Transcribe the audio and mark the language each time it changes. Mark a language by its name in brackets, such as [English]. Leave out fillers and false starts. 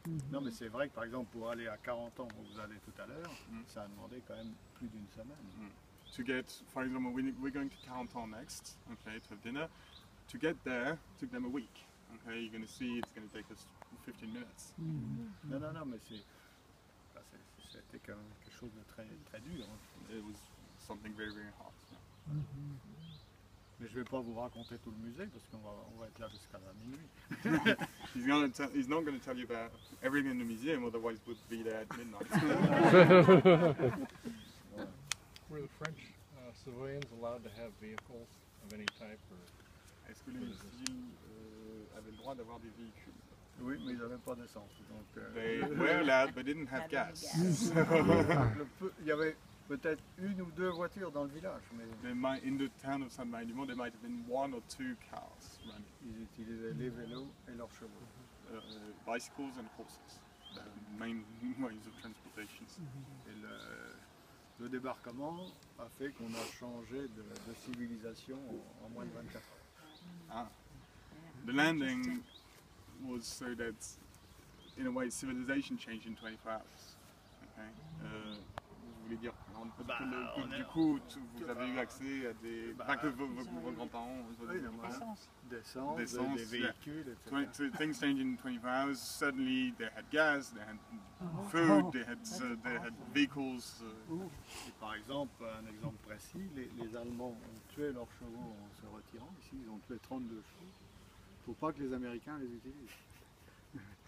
[French] Non, mais c'est vrai que par exemple, pour aller à 40 ans, où vous allez tout à l'heure, ça a demandé quand même plus d'une semaine. [English] To get, for example, we're going to Carentan next, okay, to have dinner. To get there took them a week. Okay, you're going to see it's going to take us 15 minutes. [French] Non, mais c'était quand même quelque chose de très, très dur. [English] It was something very, very hard. [French] Mais je ne vais pas vous raconter tout le musée parce qu'on va être là jusqu'à la minuit. [English] He's not going to tell you about everything in the museum, otherwise we'll be there at midnight. Were the French civilians allowed to have vehicles of any type? [French] Est-ce que les civils avaient le droit d'avoir des véhicules? Oui, mais ils n'avaient pas d'essence. [English] They were allowed, but didn't have gas. [French] Il y avait peut-être une ou deux voitures dans le village. Mais [English] in the town of Sainte-Marie-du-Mont, there might have been 1 or 2 cars running. [French] Ils utilisaient les vélos et leurs chevaux. [English] Bicycles and horses, the main ways of transportation. [French] Et le débarquement a fait qu'on a changé de civilisation en moins de 24 heures. [English] The landing was so that, in a way, civilization changed in 24 hours. Okay? [French] Vous voulez dire, du coup, vous avez eu accès à des... Pas que vos grands-parents... D'essence, des véhicules, etc. [English] So things changed in 24 hours. Suddenly, they had gas, they had food, they had vehicles. [French] Et par exemple, un exemple précis, les Allemands ont tué leurs chevaux en se retirant. Ici, ils ont tué 32 chevaux. Il ne faut pas que les Américains les utilisent.